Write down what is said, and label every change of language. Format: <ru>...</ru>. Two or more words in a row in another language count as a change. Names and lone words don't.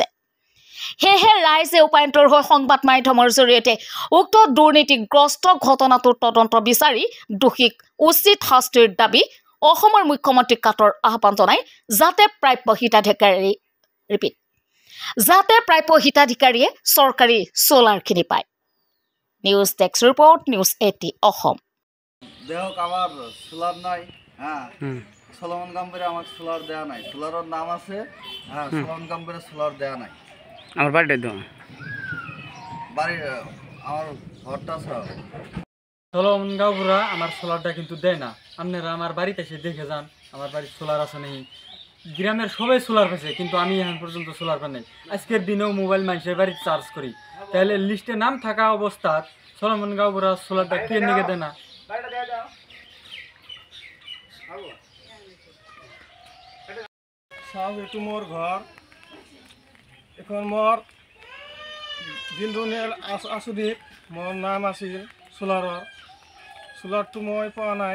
<as>সেয়েহে ৰাইজে উপায়ন্তৰ হৈ সংবাদ মাধ্যমৰ জৰিয়তে উক্ত দুৰ্নীতিগ্ৰস্ত ঘটনাটোৰ তদন্ত বিচাৰি দোষীক উচিত শাস্তিৰ দাবী অসমৰ মুখ্যমন্ত্ৰীক কাটৰ আহ্বান জনাই যাতে প্ৰাপ্য হিতাধিকাৰীয়ে চৰকাৰী সোলাৰখিনি পায়।</as> <en>news desk report, নিউজ 80 অসম।</en> <bn>দেহক আমার সোলার নাই, হ্যাঁ সলমন কোম্পানি আমার সোলার দেয়া নাই। সোলারের নাম আছে, হ্যাঁ সলমন কোম্পানি সোলার দেয়া নাই। আমার বাড়িটা তো বাড়ি আমার ঘরটা সলমন গাঁওবুড়া আমার সোলারটা কিন্তু দেয় না। আপনারা আমার বাড়িতে এসে দেখে যান, আমার বাড়ির সোলার আছে নেই। গ্রামের সবাই সোলার পেয়েছে, কিন্তু আমি এখন পর্যন্ত সোলার পাই নাই। আজকের দিনেও মোবাইল মানুষের বাড়িতে চার্জ করি, তাহলে লিস্টে নাম থাকা অবস্থাত সলমন গাঁওবুড়া সোলারটা কে নিকে দেয় না?</bn> <as>চাওক, এইটো মোৰ ঘৰ। এখন মোৰ দিনদুনীয়া আঁচনিত মোৰ নাম আছিল সোলাৰৰ। সোলাৰটো মই পোৱা নাই।</as>